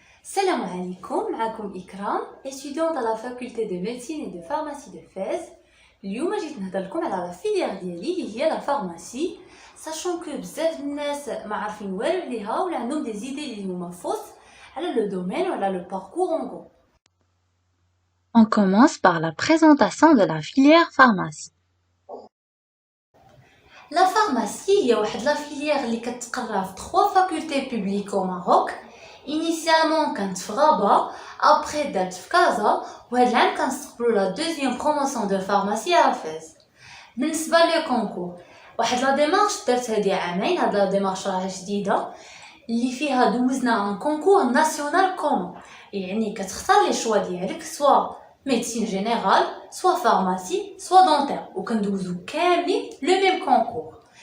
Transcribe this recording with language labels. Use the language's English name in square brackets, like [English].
[French] Salam alaikum, معكم إكرام, étudiante à la faculté de médecine et de pharmacie de Fès. [Arabic] اليوم جيت نهضر لكم على لا فيليير ديالي اللي هي لا فارماسي, [French] sachant que [Arabic] بزاف الناس ما عارفين والو عليها ولا عندهم دي زيدي اللي هما فوس على لو دومين ولا لو باركور [French] en gros. On commence par la présentation de la filière pharmacie. La pharmacie [Arabic] هي واحد لا فيليير اللي كتقرا في 3 [French] facultés publiques au Maroc. [Arabic] Initialement كانت في غابة, après دارت في كازا, وهاد العام كنستقبلوا لا دوزيام بروموسيون دو فارماسي à فاس. بالنسبة لي كونكور, واحد لا ديمارش درت هادي عامين, هاد لا ديمارش راها جديدة اللي فيها دوزنا ان كونكور ناسيونال كومون, يعني كتختار لي شوا ديالك سوا [French] médecine générale, soit pharmacie, soit dentaire, [Arabic] وكندوزو كاملين لو ميم كونكور.